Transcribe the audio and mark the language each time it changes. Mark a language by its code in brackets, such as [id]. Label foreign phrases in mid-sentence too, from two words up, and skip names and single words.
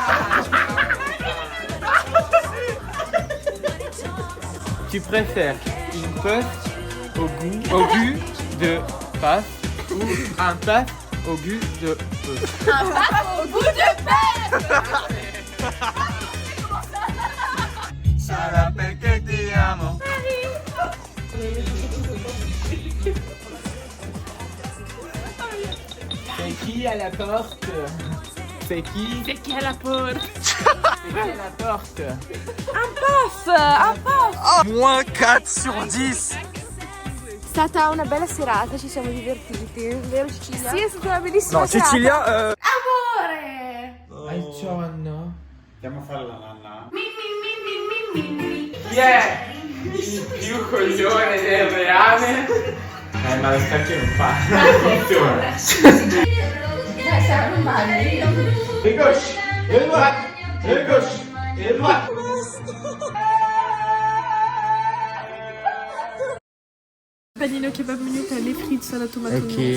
[fr] Tu préfères une pâte au goût de pâte ou un pâte au goût de œuf? Au bout de paix. [it] Sarà perché ti amo. [fr] C'est qui à la porte? C'est qui? C'est qui à la porte? C'est qui à la porte? Moins 4 sur 10. [it] È stata una bella serata, ci siamo divertiti, vero Cecilia? Sì, è stata una bellissima No, serata. Cecilia, Amore! Buongiorno. Andiamo a fare la nanna. Chi è il più coglione del reame? Ma lo scacchio non fa. [fr] Et gauche, et droite, et gauche, et droite. Panino kebab menu, t'as les frites, salade tomate. Ok.